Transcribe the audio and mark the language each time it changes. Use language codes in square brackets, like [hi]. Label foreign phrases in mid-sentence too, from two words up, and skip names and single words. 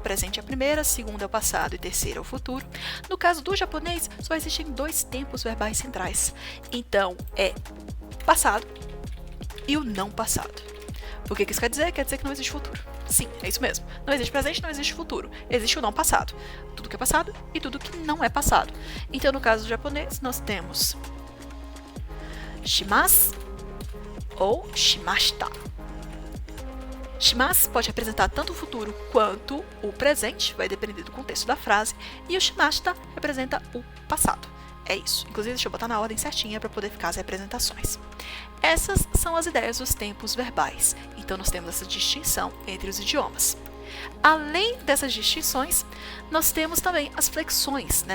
[pt] Presente é a primeira, segunda é o passado e terceira é o futuro. No caso do japonês, só existem 2 tempos verbais centrais. Então, é passado e o não passado. O que isso quer dizer? Quer dizer que não existe futuro. Sim, é isso mesmo. Não existe presente, não existe futuro. Existe o não passado. Tudo que é passado e tudo que não é passado. Então, no caso do japonês, nós temos shimasu ou shimashita. Shimasu pode representar tanto o futuro quanto o presente, vai depender do contexto da frase, e o shimashita representa o passado. É isso. Inclusive, deixa eu botar na ordem certinha para poder ficar as representações. Essas são as ideias dos tempos verbais. Então, nós temos essa distinção entre os idiomas. Além dessas distinções, nós temos também as flexões, né?